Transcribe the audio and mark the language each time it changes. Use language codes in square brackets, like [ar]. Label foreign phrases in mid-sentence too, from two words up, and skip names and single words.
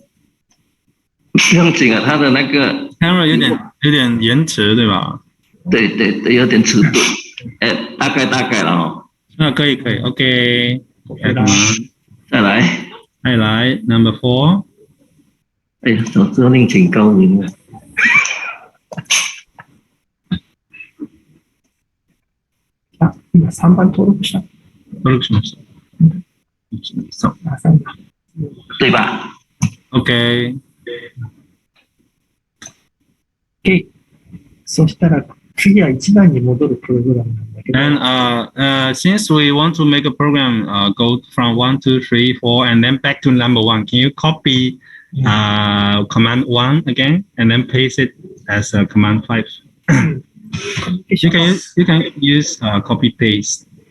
[zh] 不用紧啊，他的那个 Camera 有点延迟，对吧？对，有点迟钝。大概了哦。那可以，OK。再来 number 4。哎呀，早知道另请高明了。 [ja] あ、今3番登録した。登録しました。そう。あ、3番。 [zh] 对吧？ OK。 OK。 [ja] そしたら次は1番に戻るプログラムなんだけど。 [en] And since we want to make a program go from 1, 2, 3, 4, and then back to number 1, can you copy command 1 again and then paste it as command 5? You can use copy paste.